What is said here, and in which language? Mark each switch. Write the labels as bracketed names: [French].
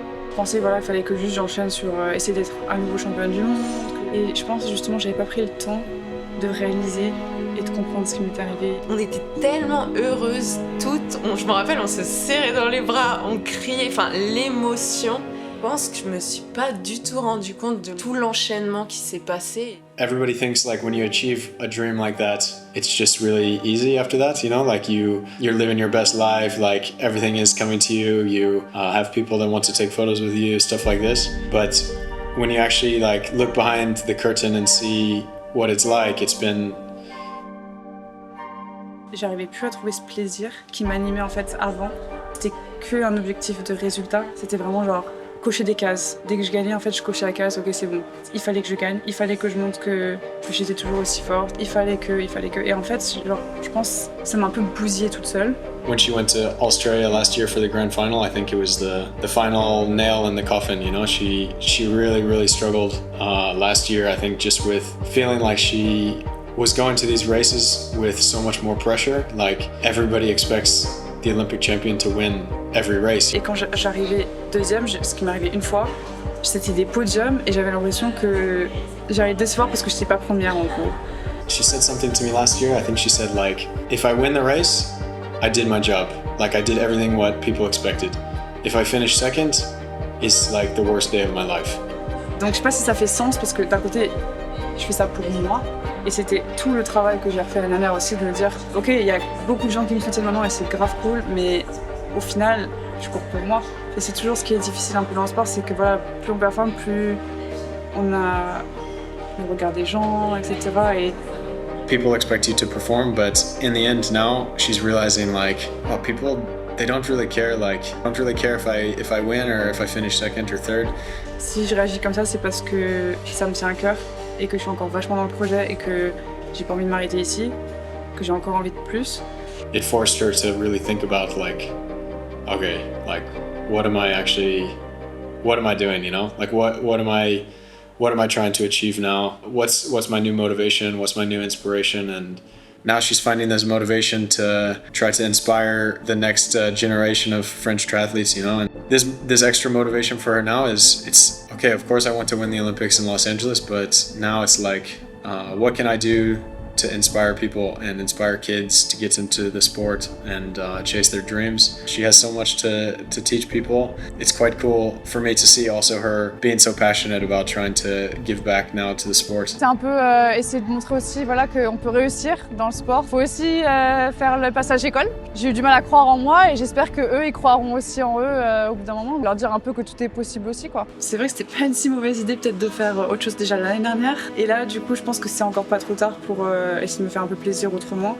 [French] Je pensais voilà qu'il fallait que juste j'enchaîne sur essayer d'être à nouveau championne du monde et je pense justement j'avais pas pris le temps de réaliser et de comprendre ce qui m'était arrivé. On était tellement heureuses toutes, je me rappelle on se serrait dans les bras, on criait, enfin l'émotion. Je pense que je me suis pas du tout rendu compte de tout l'enchaînement qui s'est passé. [English] Everybody thinks like when you achieve a dream like that, it's just really easy after that, you know, like you're living your best life, like everything is coming to you, you have people that want to take photos with you, stuff like this. But when you actually like look behind the curtain and see what it's like, it's been... [French] J'arrivais plus à trouver ce plaisir qui m'animait en fait avant. C'était qu'un objectif de résultat, c'était vraiment genre cocher des cases. Dès que je gagnais, en fait, je cochais la case, ok, c'est bon. Il fallait que je gagne, il fallait que je montre que j'étais toujours aussi forte, il fallait que. Et en fait, genre, je pense que ça m'a un peu bousillée toute seule. [English] When she went to Australia last year for the grand final, I think it was the final nail in the coffin, you know? She really struggled last year, I think, just with feeling like she was going to these races with so much more pressure. Like, everybody expects the Olympic champion to win every race. [French] Et quand j'arrivais deuxième, ce qui m'est arrivé une fois, c'était des podiums et j'avais l'impression que j'allais décevoir parce que je n'étais pas première en gros. [English] She said something to me last year. I think she said like, if I win the race, I did my job. Like I did everything what people expected. If I finish second, it's like the worst day of my life. [French] Donc je sais pas si ça fait sens parce que d'un côté, je fais ça pour moi et c'était tout le travail que j'ai refait l'année dernière aussi de me dire, ok, il y a beaucoup de gens qui me soutiennent maintenant et c'est grave cool, mais au final, je cours pour moi. Et c'est toujours ce qui est difficile un peu dans le sport, c'est que voilà, plus on performe, plus on a le regard des gens, etc. Et [English] people expect you to perform, but in the end now she's realizing like, oh, people, they don't really care. Like, don't really care if I win or if I finish second or third. [French] si je réagis comme ça, c'est parce que ça me tient à cœur et que je suis encore vachement dans le projet et que j'ai pas envie de m'arrêter ici, que j'ai encore envie de plus. [English] It forced her to really think about like, okay, like what am I doing, you know? Like what am I trying to achieve now? What's my new motivation? What's my new inspiration? And now she's finding this motivation to try to inspire the next generation of French triathletes, you know? And this extra motivation for her now it's okay, of course I want to win the Olympics in Los Angeles, but now it's like, what can I do to inspire people and inspire kids to get into the sport and chase their dreams. She has so much to teach people. It's quite cool for me to see also her being so passionate about trying to give back now to the sport. [French] C'est un peu essayer de montrer aussi voilà, qu'on peut réussir dans le sport. Il faut aussi faire le passage école. J'ai eu du mal à croire en moi et j'espère qu'eux, ils croiront aussi en eux au bout d'un moment. Leur dire un peu que tout est possible aussi, quoi. C'est vrai que c'était pas une si mauvaise idée peut-être de faire autre chose déjà l'année dernière. Et là, du coup, je pense que c'est encore pas trop tard pour essayer de me faire un peu plaisir autrement.